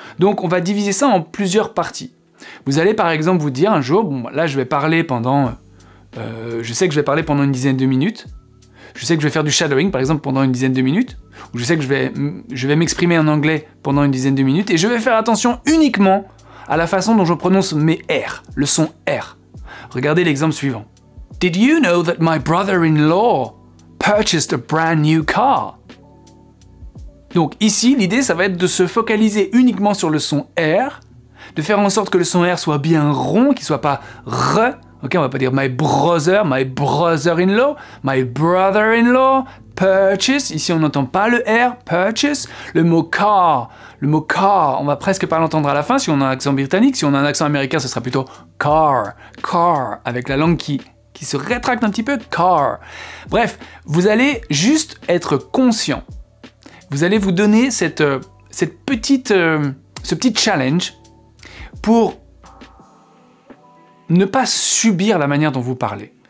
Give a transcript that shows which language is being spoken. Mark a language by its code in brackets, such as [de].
[fr] Donc on va diviser ça en plusieurs parties. Vous allez par exemple vous dire un jour, bon là je vais parler pendant, je sais que je vais parler pendant une dizaine de minutes, je sais que je vais faire du shadowing par exemple pendant une dizaine de minutes, ou je sais que je vais m'exprimer en anglais pendant une dizaine de minutes, et je vais faire attention uniquement à la façon dont je prononce mes R, le son R. Regardez l'exemple suivant. [en] Did you know that my brother-in-law purchased a brand new car? [fr] Donc ici, l'idée, ça va être de se focaliser uniquement sur le son R, de faire en sorte que le son R soit bien rond, qu'il soit pas R. Ok, on va pas dire [en] my brother-in-law, my brother-in-law purchase. [fr] Ici, on n'entend pas le R, purchase. Le mot car, on va presque pas l'entendre à la fin si on a un accent britannique. Si on a un accent américain, ce sera plutôt car, avec la langue qui se rétracte un petit peu, car. Bref, vous allez juste être conscient. Vous allez vous donner ce petit challenge pour ne pas subir la manière dont vous parlez.